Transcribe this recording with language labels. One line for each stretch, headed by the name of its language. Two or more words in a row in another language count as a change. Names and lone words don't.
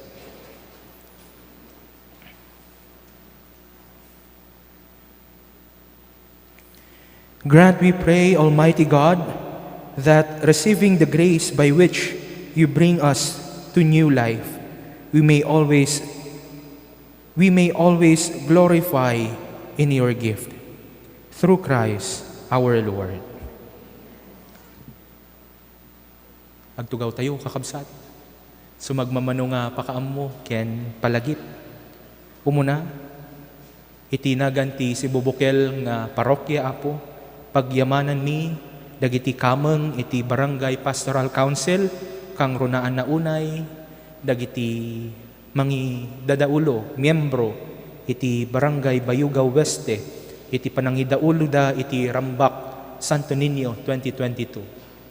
English: Grant, we pray, Almighty God, that receiving the grace by which you bring us to new life, we may always glorify in your gift. Through Christ our Lord.
Iloko: Agtugaw tayo, kakabsat. Sumagmamano nga pakaam mo, ken palagip. Umuna, iti naganti si Bubukel nga parokya apo, pagyamanan mi, dagiti kameng iti Barangay Pastoral Council, kang runaan na unay, dagiti mangi dadaulo, miyembro, iti Barangay Bayugaw Weste, iti panangidaulo da iti Rambak, Santo Niño 2022.